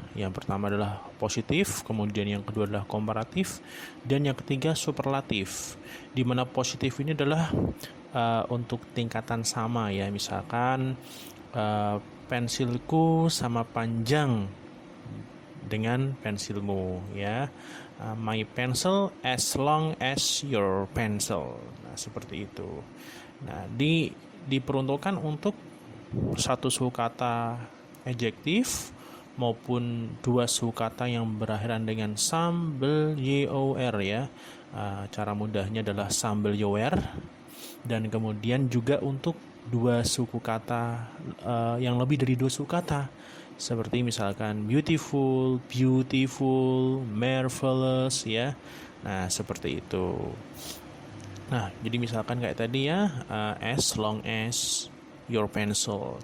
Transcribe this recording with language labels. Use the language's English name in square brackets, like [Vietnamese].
[Indonesian] Yang pertama adalah positif, kemudian yang kedua adalah komparatif, dan yang ketiga superlatif. Di mana positif ini adalah untuk tingkatan sama ya, misalkan pensilku sama panjang dengan pensilmu ya. [English] My pencil as long as your pencil. [Indonesian] Nah, seperti itu. Nah, diperuntukkan untuk satu suku kata adjektif maupun dua suku kata yang berakhiran dengan sambel yor ya. Cara mudahnya adalah sambel yor. Dan kemudian juga untuk dua suku kata yang lebih dari dua suku kata, seperti misalkan beautiful, marvelous ya. Nah, seperti itu. Nah, jadi misalkan kayak tadi ya, [English] as long as your pencil.